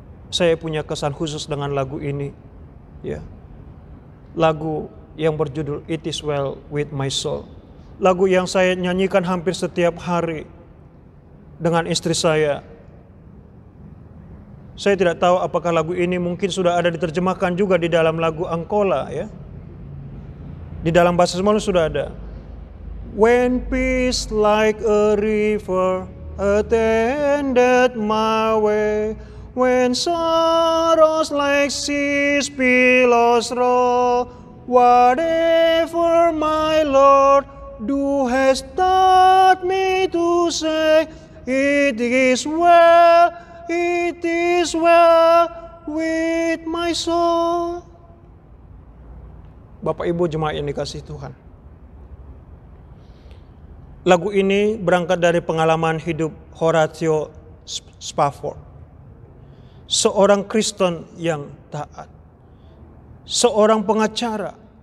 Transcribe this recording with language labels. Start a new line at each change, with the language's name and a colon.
Indonesian: Saya punya kesan khusus dengan lagu ini. Ya. Lagu yang berjudul It Is Well With My Soul. Lagu yang saya nyanyikan hampir setiap hari dengan istri saya. Saya tidak tahu apakah lagu ini mungkin sudah ada diterjemahkan juga di dalam lagu Angkola ya. Di dalam bahasa Semelu sudah ada.
English: When peace like a river attended my way, when sorrows like seas billows roll, whatever my Lord do has taught me to say, it is well, it is well with my soul.
Indonesian: Bapak Ibu jemaat yang dikasihi Tuhan. Lagu ini berangkat dari pengalaman hidup Horatio Spafford. Seorang Kristen yang taat. Seorang pengacara.